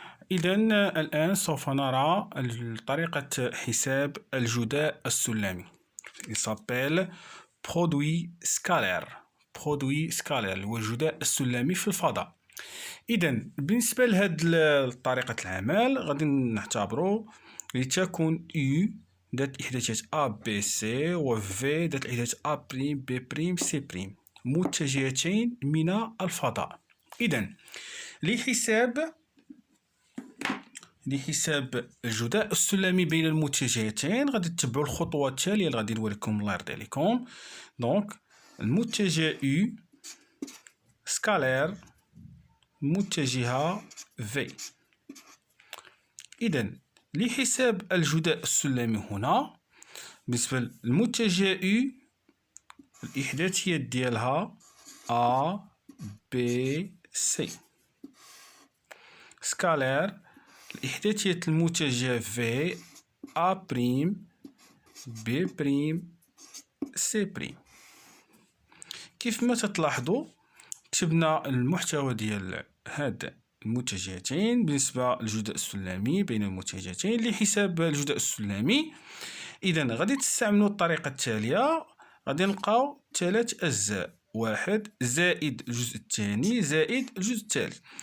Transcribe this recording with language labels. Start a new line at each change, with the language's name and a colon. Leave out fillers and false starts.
Arabic: إذن الآن سوف نرى طريقة حساب الجداء السلمي.
French: Il s'appelle produit scalaire.
Arabic: produit scalaire هو الجداء السلمي في الفضاء. إذن بالنسبة لهذه طريقة العمل غادي نعتبرو لتكون U ذات إحداثيات A B C و V ذات الإحداث A ' B ' C' متجهتين من الفضاء. إذن لحساب الجداء السلمي بين المتجهتين غادي تتبعوا الخطوات التالية اللي غادي نوريكم الله يرضي عليكم. دونك المتجه U سكالير متجهة V. إذن لحساب الجداء السلمي هنا بالنسبة للمتجه U الإحداثيات ديالها A B C. سكالير الإحداثيات المتجه V A B C'. كيف ما تلاحظوا كتبنا المحتوى ديال هاد المتجهتين بالنسبة للجداء السلمي بين المتجهتين لحساب الجداء السلمي. إذن غادي تستعملوا الطريقة التالية. غادي نلقاو 3 أجزاء، 1 زائد الجزء الثاني زائد الجزء الثالث.